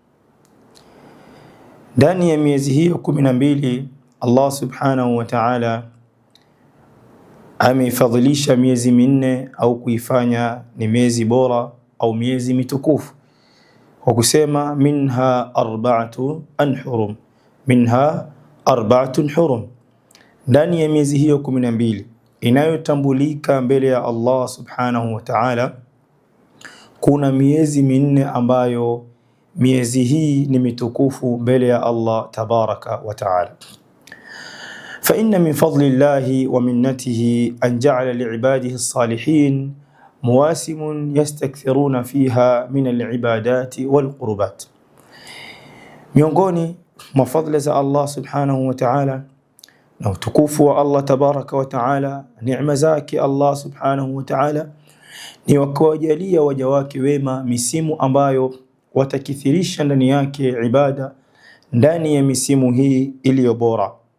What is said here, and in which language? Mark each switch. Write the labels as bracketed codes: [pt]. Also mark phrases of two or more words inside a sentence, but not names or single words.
[sw] Ndani ya miezi hiyo 12 [ar] الله سبحانه وتعالى [sw] ameifadhilisha miezi minne au kuifanya ni miezi bora au miezi mitukufu kwa kusema [ar] منها أربعة حرم, منها أربعة حرم. [sw] Ndani ya miezi hiyo 12 inayotambulika mbele ya [ar] الله سبحانه وتعالى [sw] kuna miezi minne ambayo miezi hii ni mitukufu mbele ya [ar] الله تبارك وتعالى. فإن من فضل الله ومنته أن جعل لعباده الصالحين مواسم يستكثرون فيها من العبادات والقربات. [sw] miongoni mwa fadhila za [ar] الله سبحانه وتعالى [sw] na utukufu wa [ar] الله تبارك وتعالى, [sw] neema zake [ar] الله سبحانه وتعالى [sw] ni wakawajalia waja wake wema misimu ambayo watakithirisha ndani yake ibada ndani ya misimu hii iliyo bora.